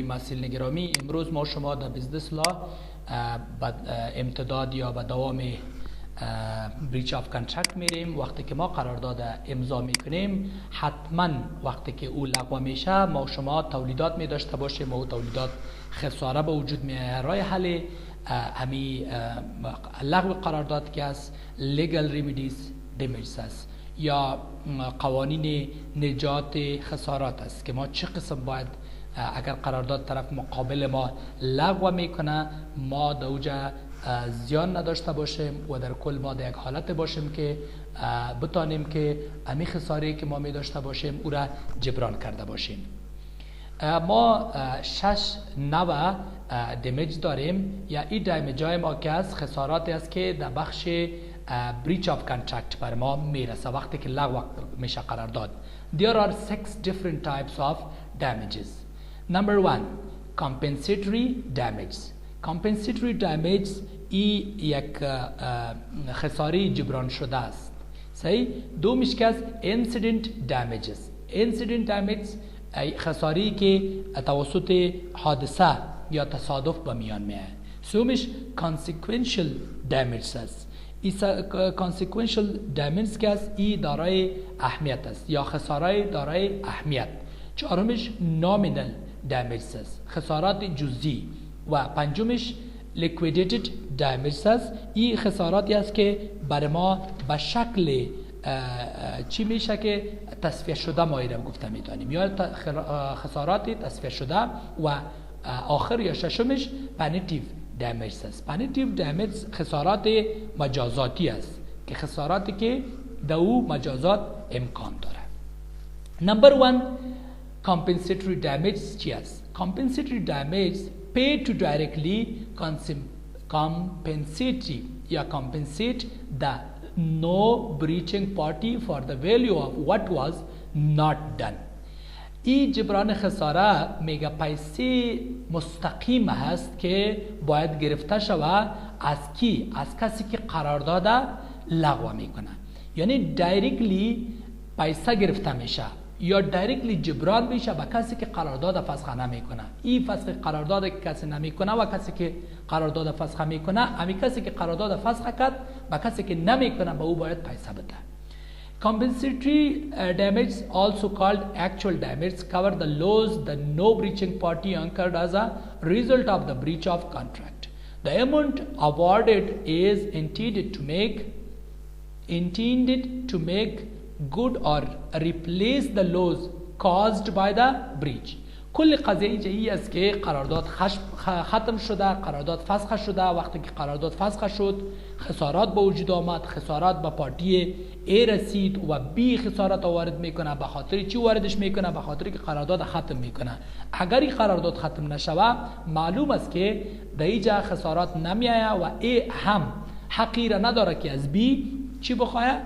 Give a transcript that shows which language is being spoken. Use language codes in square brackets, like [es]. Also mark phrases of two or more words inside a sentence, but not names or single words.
[fa] مسئولین گرامی، امروز ما شما در [en] business law [fa] به امتداد یا به دوام [en] breach of contract [fa] میریم. وقتی که ما قرارداد امضا میکنیم، حتما وقتی که او لغو میشه ما شما تولیدات می داشته باشیم و تولیدات خساره به وجود میاد. راه حل همی لغو قرارداد که است [en] legal remedies damages [fa] است یا قوانین نجات خسارات است که ما چه قسم باید اگر قرارداد طرف مقابل ما لغو میکنه ما دوجه زیان نداشته باشیم و در کل ما در یک حالت باشیم که بتانیم که امی خساره که ما می داشته باشیم او را جبران کرده باشیم. ما 6 نوع دمیج داریم یا این دمیج های ما که از خسارات است که در بخش [en] breach of contract [fa] بر ما میرسه وقتی که لغو میشه قرارداد. [en] There are 6 different types of damages. Number 1, compensatory damage. Compensatory damage [fa] یک خساره جبران شده است. صحیح؟ دومیش که از [en] incident damages. Incident damage [fa] خساری که توسط حادثه یا تصادف به میان میاد. سومیش [en] consequential damage [fa] است. [en] consequential damage [fa] که است ای دارای اهمیت است یا خساره دارای اهمیت. چهارمش [en] nominal damage [fa] است، خسارات جزئی. و پنجمش [en] liquidated damage [fa] است، این خساراتی است که بر ما به شکل چی میشه که تصفیه شده ما ایرم گفته میتونیم یا خسارات تصفیه شده. و آخر یا ششمش [en] punitive damage [fa] است. [en] punitive damage [fa] خسارات مجازاتی است که خساراتی که دو مجازات امکان داره. نمبر 1 [en] compensatory damage [fa] چی است؟ [en] compensatory damage pay to directly compensate یا compensate the no breaching party for the value of what was not done. [fa] این جبران خساره میگه پیسه مستقیم هست که باید گرفته شود از کی؟ از کسی که قرارداد لغو میکنه. یعنی دایرکتلی پیسه گرفته میشه یا دایرکتلی جبران میشه به کسی که قرارداد فسخ نمیکنه. این فسخ قرارداد که کسی نمیکنه و کسی که قرارداد فسخ میکنه، همین کسی که قرارداد فسخ کرد به کسی که نمیکنه به او باید پیسه بده. [en] Compensatory damage, also called actual damage, cover the loss the no breaching party incurred as a result of the breach of contract. The amount awarded is intended to make good or replace the loss caused by the breach. [fa] کل قضیه جایی است که قرارداد ختم شده، قرارداد فسخ شده. وقتی که قرارداد فسخ شد خسارات به وجود آمد، خسارات به پارتی A رسید و B خسارات وارد میکنه. به خاطر چی واردش میکنه؟ به خاطر که قرارداد ختم میکنه. اگر این قرارداد ختم نشوه معلوم است که در اینجا خسارات نمیآید و A هم حقی را نداره که از B چی بخواه؟